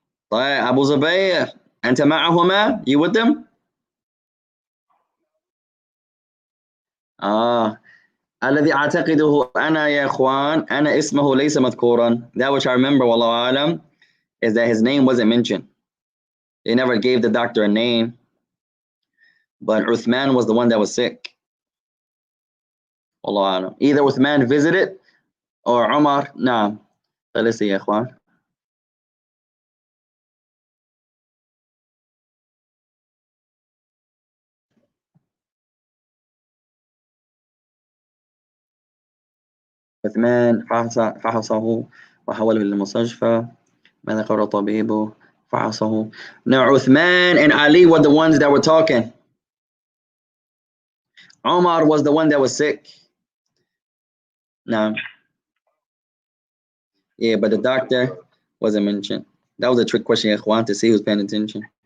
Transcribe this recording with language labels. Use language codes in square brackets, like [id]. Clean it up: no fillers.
[ar] طيب أبو زبير أنت معهما؟ [en] You with them؟ [ar] الذي أعتقده أنا يا إخوان أنا اسمه ليس مذكورا. [en] That which I remember [ar] والله أعلم [en] is that his name wasn't mentioned. They never gave the doctor a name, but Uthman was the one that was sick. [ar] والله أعلم. [en] Either Uthman visited or Umar. نعم. let's see [ar] يا إخوان. عثمان فحصه وحوله للمستشفى. ماذا قرر طبيبه؟ فحصه. [en] Now Uthman and Ali were the ones that were talking. Omar was the one that was sick. Now, yeah, but the doctor wasn't mentioned. That was a trick question, Ikhwan, to see who's paying attention.